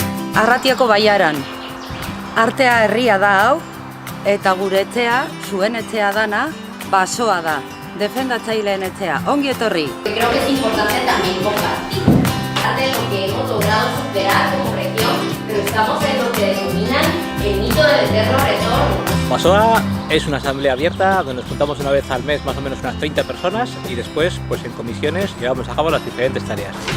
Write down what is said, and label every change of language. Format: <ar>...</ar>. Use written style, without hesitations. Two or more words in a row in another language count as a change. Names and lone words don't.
<eu>Arratiako baiaran. Artea herria da hau, eta gure etxea, zuen etxea dana, basoa da. Defendatzaileen etxea. Ongi etorri.</eu> <es>Creo que es importante también compartir parte de lo que hemos logrado superar como región, pero estamos en lo que denominan el mito del eterno retorno. Basoa es una asamblea abierta donde nos juntamos una vez al mes más o menos unas 30 personas y después pues en comisiones llevamos a cabo las diferentes tareas.</es>